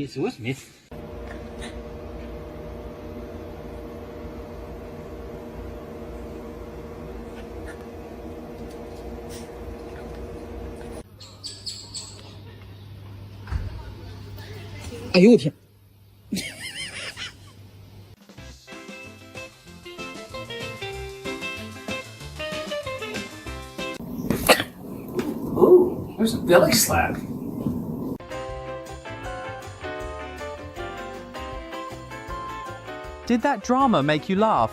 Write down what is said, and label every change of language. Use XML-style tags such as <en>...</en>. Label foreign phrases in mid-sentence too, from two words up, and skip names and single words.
<de>So ist Mist.</de> <zh>Eh呦我天！</zh> <en>Ooh, there's a belly slap. Did that drama make you laugh?</en>